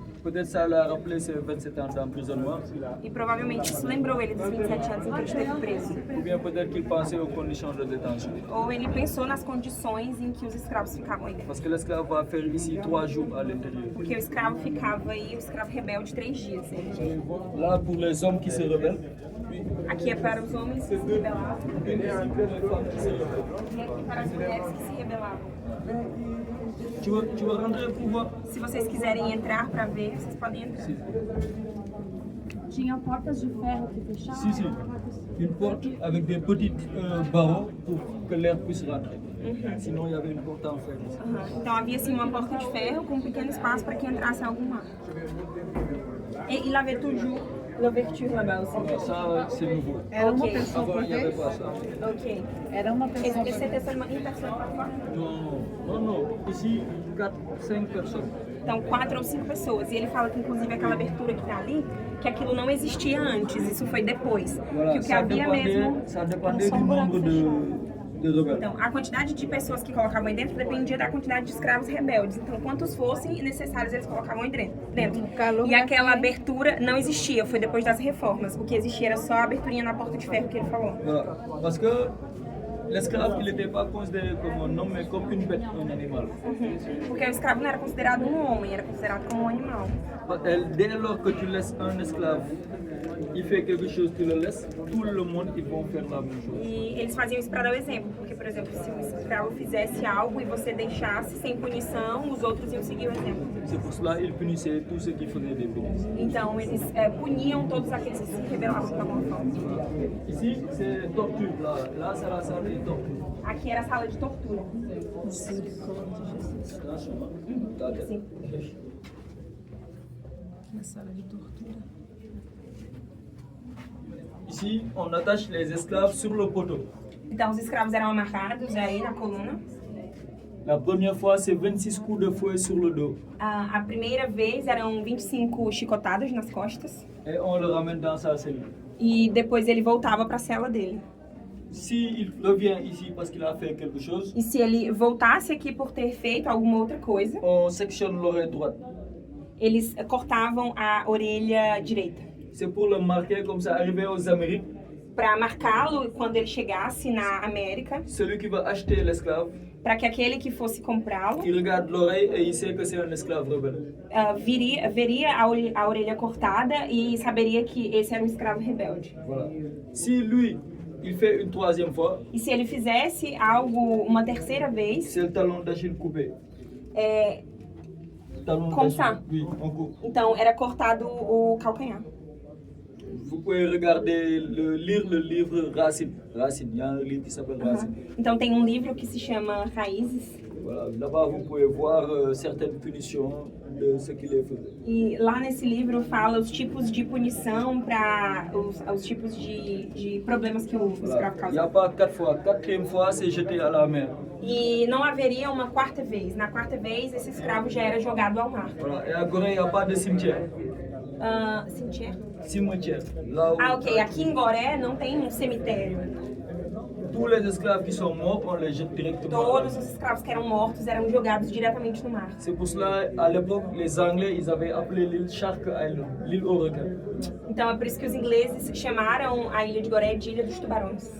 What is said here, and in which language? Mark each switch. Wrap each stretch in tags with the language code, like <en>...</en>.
<fr>Peut-être ça l'a rappelé ses 27 ans d'emprisonnement.</fr> <pt>E provavelmente isso lembrou ele dos 27 anos em que ele esteve preso.</pt> <fr>Ou bien peut-être qu'il pensait aux conditions de détention.</fr> <pt>Ou ele pensou nas condições em que os escravos ficavam aí dentro.</pt> <fr>Parce que l'esclave va faire ici 3 jours à l'intérieur.</fr> <pt>Porque o escravo ficava aí, o escravo rebelde 3 dias.</pt> <fr>Là, pour les hommes qui se rebellent,</fr> <pt>Aqui é para os homens que se rebelavam.</pt> <fr>et ici pour les femmes qui se rebellent.</fr> <pt>E aqui para as mulheres que se rebelavam.</pt> <fr>Tu veux rentrer pour voir?</fr> <pt>Se vocês quiserem entrar para ver, vocês podem entrar. Tinha portas de ferro que fechavam?</pt> <fr>Si, si. Une porte avec des petites barreaux pour que l'air puisse rentrer. Sinon, il y avait une porte en fer.</fr> <pt>Então havia assim uma porta de ferro com um pequeno espaço para que entrasse algum ar.</pt> <fr>Et il avait toujours l'ouverture là-bas aussi. Ça, c'est nouveau.</fr> <pt>Era uma Ok. pessoa</pt> <fr>Avant,</fr> <pt>por</pt> <fr>il n'y avait</fr> <pt>vez?</pt> <fr>pas ça. Ok.</fr> <pt>Era uma pessoa por</pt> <fr>c'était seulement une personne parfois? Non, non, non. Ici, 4, 5 personnes.</fr> <pt>Então, 4 ou 5 pessoas. E ele fala que, inclusive, aquela abertura que está ali, que aquilo não existia antes, isso foi depois.</pt> <fr>Voilà,</fr> <pt>Que o que havia mesmo...</pt> <fr>ça dépendait du nombre de rebelles.</fr> <pt>Então, a quantidade de pessoas que colocavam aí dentro dependia da quantidade de escravos rebeldes. Então, quantos fossem necessários, eles colocavam aí dentro. E aquela abertura não existia, foi depois das reformas. O que existia era só a aberturinha na porta de ferro que ele falou.</pt> <fr>Voilà. Parce que l'esclave, il n'était pas considéré comme un homme, mais comme une bête, un animal.</fr> <pt>Porque o escravo não era considerado um homem, era considerado como um animal.</pt> <fr>Dès lors que tu laisses un esclave, il fait quelque chose, tu le laisses, tout le monde, ils vont faire la même chose.</fr> <pt>E eles faziam isso para dar o exemplo, porque, por exemplo, se um escravo fizesse algo e você deixasse sem punição, os outros iam seguir o exemplo.</pt> <fr>C'est pour cela qu'ils punissaient tous ceux qui faisaient des bêtises.</fr> <pt>Então, eles puniam todos aqueles que se rebelavam de alguma forma.</pt> <fr>Ici, c'est torture. Là c'est la salle de torture.</fr> <pt>Aqui era a sala de tortura. Sim. Na sala de tortura.</pt> <fr>Ici, on attache les esclaves sur le poteau.</fr> <pt>Então, os escravos eram amarrados aí na coluna.</pt> <fr>La première fois, c'est 26 coups de fouet sur le dos.</fr> <pt>A primeira vez eram 25 chicotadas nas costas.</pt> <fr>Et on le ramène dans sa cellule.</fr> <pt>E depois ele voltava para a cela dele.</pt> <fr>S'il revient ici parce qu'il a fait quelque chose,</fr> <pt>E se ele voltasse aqui por ter feito alguma outra coisa,</pt> <fr>on sectionne l'oreille droite.</fr> <pt>eles cortavam a orelha direita.</pt> <fr>C'est pour le marquer comme ça, arrivé aux Amériques.</fr> <pt>Para marcá-lo quando ele chegasse na América,</pt> <fr>Celui qui va acheter l'esclave,</fr> <pt>para que aquele que fosse comprá-lo</pt> <fr>il regarde l'oreille et il sait que c'est un esclave rebelle.</fr> <pt>veria a orelha cortada e saberia que esse era um escravo rebelde.</pt> <fr>Voilà. Si lui, il fait une troisième fois, E se ele fizesse algo uma terceira vez, c'est le talon d'Achille coupé. Talon Comme d'Achille. ça. Oui, on coupe.</fr> <pt>então era cortado o calcanhar.</pt> <fr>Vous pouvez regarder, lire le livre Racine. Racine, il y a un livre qui s'appelle Racine.</fr> <pt>Então tem um livro que se chama Raízes.</pt> <fr>Voilà. Là-bas, vous pouvez voir certaines punitions de ce qu'il est fait.</fr> <pt>E lá nesse livro fala os tipos de punição para os tipos de problemas que o escravo</pt> <fr>Il n'y a</fr> <pt>causava.</pt> <fr>pas 4 fois. Quatrième fois, c'est jeté à la mer.</fr> <pt>E não haveria uma quarta vez. Na quarta vez, esse escravo já era jogado ao mar.</pt> <fr>Voilà. Et à Gorée, il n'y a pas de cimetière. Cimetière? Cimetière. Là où Ah, ok.</fr> <pt>Aqui em Goré não tem um cemitério.</pt> <fr>tous les esclaves qui sont morts, on les jette directement. à la</fr> <pt>Todos</pt> <fr>mer.</fr> <pt>os escravos que eram mortos eram jogados diretamente no mar.</pt> <fr>C'est pour cela, à l'époque, les Anglais, ils avaient appelé l'île Shark Island, l'île au requin.</fr> <pt>Então é por isso que os ingleses chamaram a ilha de Goré de Ilha dos Tubarões.</pt>